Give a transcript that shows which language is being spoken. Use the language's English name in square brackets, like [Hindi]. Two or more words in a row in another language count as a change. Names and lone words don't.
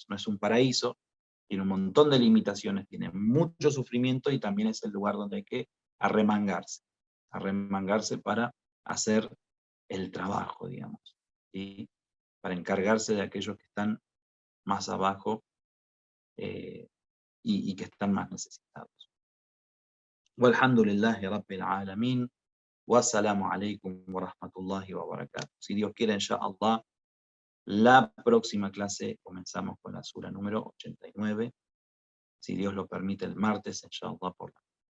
[Spanish] No es un paraíso, tiene un montón de limitaciones, tiene mucho sufrimiento y también es el lugar donde hay que arremangarse para hacer el trabajo, digamos, ¿sí? Para encargarse de aquellos que están más abajo y que están más necesitados. [Arabic] والحمد لله رب العالمين. والسلام عليكم ورحمة الله وبركاته. [Spanish] Si Dios quiere, inshallah, la próxima clase comenzamos con la sura número 89. Si Dios lo permite, el martes, inshallah, por la